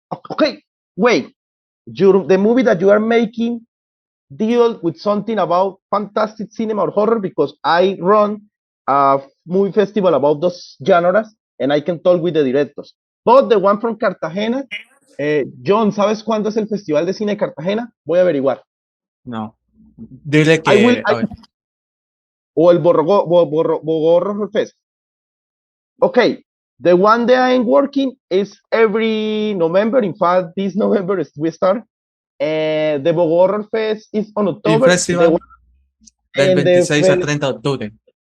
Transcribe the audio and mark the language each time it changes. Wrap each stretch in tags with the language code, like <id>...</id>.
<en>Okay, wait. The movie that you are making deal with something about fantastic cinema or horror, because I run a movie festival about those genres and I can talk with the directors. But the one from Cartagena,</en> <es>John, ¿sabes cuándo es el Festival de Cine de Cartagena? Voy a averiguar. No. Dile que. O el Borro Fest.</es> <en>Okay, the one that I'm working is every November. In fact, this November we start. The Bogo Horror Fest is on October.</en> <es>El festival del 26 a 30 de octubre.</es>